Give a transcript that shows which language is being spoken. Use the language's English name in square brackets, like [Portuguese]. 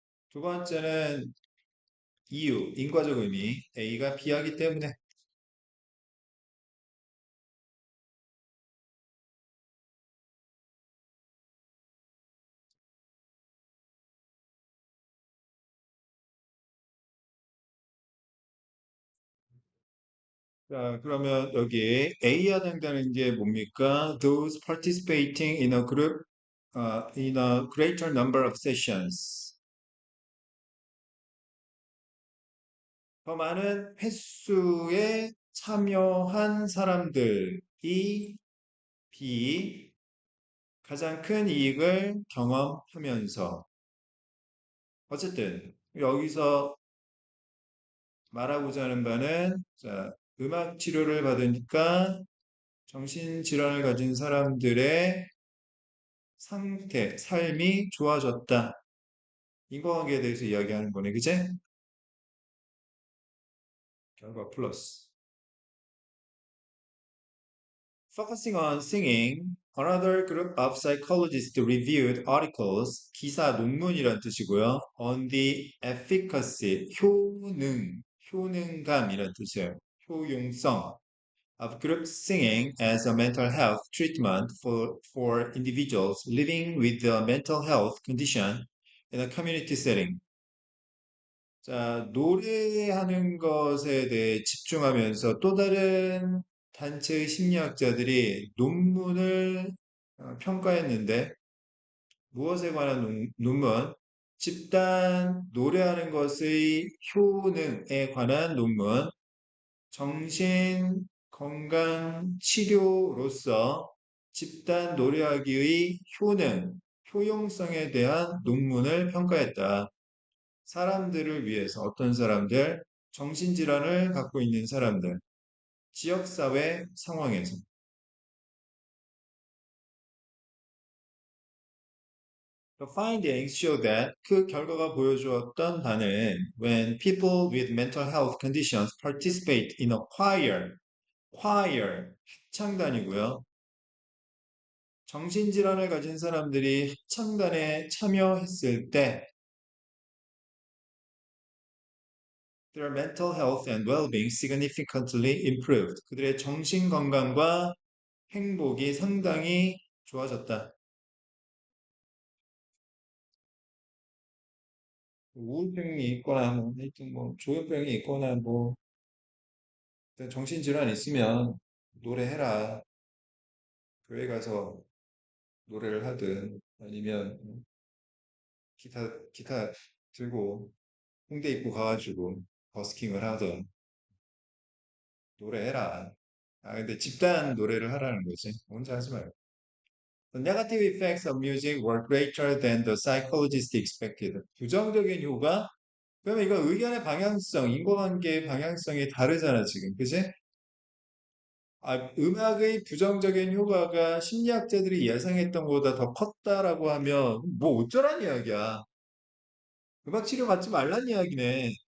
[Korean] 두 번째는 이유, 인과적 의미 A가 B 하기 때문에 자, 그러면 여기 A야 된다는 게 뭡니까? [English] Those participating in a group in a greater number of sessions. [Korean] 더 많은 횟수에 참여한 사람들이 비 가장 큰 이익을 경험하면서 어쨌든 여기서 말하고자 하는 바는 자, 음악 치료를 받으니까 정신질환을 가진 사람들의 상태, 삶이 좋아졌다. 인과관계에 대해서 이야기하는 거네, 그제? 결과 플러스. [English] Focusing on singing, another group of psychologists reviewed articles, [Korean] 기사 논문이란 뜻이고요. [English] On the efficacy, [Korean] 효능감이란 뜻이에요. [English] 효용성 of group singing as a mental health treatment for individuals living with a mental health condition in a community setting. [Korean] 자, 노래하는 것에 대해 집중하면서 또 다른 단체의 심리학자들이 논문을 평가했는데 무엇에 관한 논문? 집단 노래하는 것의 효능에 관한 논문, 정신 건강 치료로서 집단 노래하기의 효능, 효용성에 대한 논문을 평가했다. 사람들을 위해서 어떤 사람들, 정신질환을 갖고 있는 사람들, 지역사회 상황에서. [English] The findings show that [Korean] 그 결과가 보여주었던 바는 [English] when people with mental health conditions participate in a choir, [Korean] 합창단이고요. 정신질환을 가진 사람들이 합창단에 참여했을 때 [English] their mental health and well-being significantly improved. [Korean] 그들의 정신 건강과 행복이 상당히 좋아졌다. 우울증이 있거나 뭐 하여튼 뭐 조현병이 있거나 뭐 정신질환 있으면 노래해라. 교회 가서 노래를 하든 아니면 기타 들고 홍대 입구 가가지고 버스킹을 하든 노래해라. 아 근데 집단 노래를 하라는 거지. 혼자 하지 말고. [English] The negative effects of music were greater than the psychologists expected. [Korean] 부정적인 효과? 그러면 이거 의견의 방향성, 인과관계의 방향성이 다르잖아, 지금. 그지? 아, 음악의 부정적인 효과가 심리학자들이 예상했던 것보다 더 컸다라고 하면 뭐 어쩌란 이야기야. 음악 치료 받지 말란 이야기네.